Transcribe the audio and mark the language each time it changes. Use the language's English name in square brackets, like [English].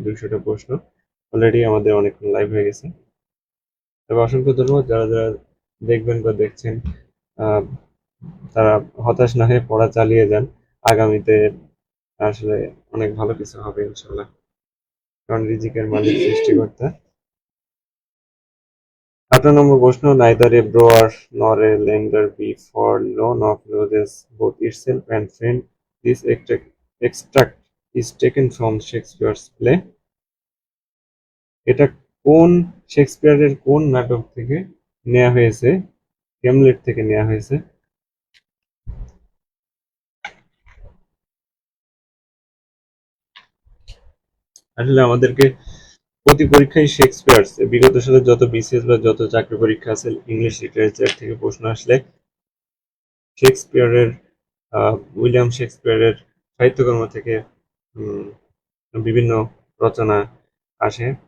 [Bangla] 200টা প্রশ্ন অলরেডি আমাদের অনেকক্ষণ লাইভ হয়ে গেছে। তবে অসংখ্য ধন্যবাদ যারা যারা দেখবেন বা দেখছেন, তারা হতাশ না হয়ে পড়া চালিয়ে যান। আগামীতে আসলে অনেক ভালো কিছু হবে ইনশাল্লাহ, কারণ রিজিকের মালিক সৃষ্টিকর্তা। 58 নম্বর প্রশ্ন, [English] neither a borrower nor a lender be for loan of loses both itself and friend. This extract is taken from Shakespeare's play. [Bangla] এটা কোন শেক্সপিয়ারের কোন নাটক থেকে নেওয়া হয়েছে? হ্যামলেট থেকে নেওয়া হয়েছে। আসলে আমাদেরকে প্রতি পরীক্ষায় শেক্সপিয়ার, বিগত সালে যত বিসিএস বা যত চাকরি পরীক্ষা আছে ইংলিশ লিটারেচার থেকে প্রশ্ন আসলে শেক্সপিয়ারের উইলিয়াম শেক্সপিয়ারের সাহিত্যকর্ম থেকে বিভিন্ন রচনা আসে।